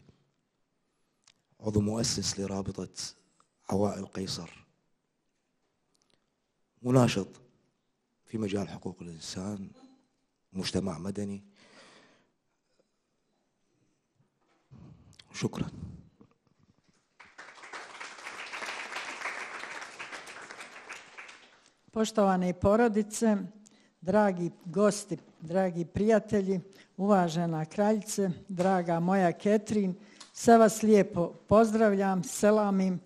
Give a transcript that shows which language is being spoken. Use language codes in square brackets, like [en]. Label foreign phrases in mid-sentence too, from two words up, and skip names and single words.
[ar] عضو مؤسس لرابطة عوائل قيصر، مناشط في مجال حقوق الإنسان، مجتمع مدني. شكرا. [bs] Poštovane porodice, dragi gosti, dragi prijatelji, uvažena kraljice, draga moja Ketrin, sve vas lijepo pozdravljam, selamim.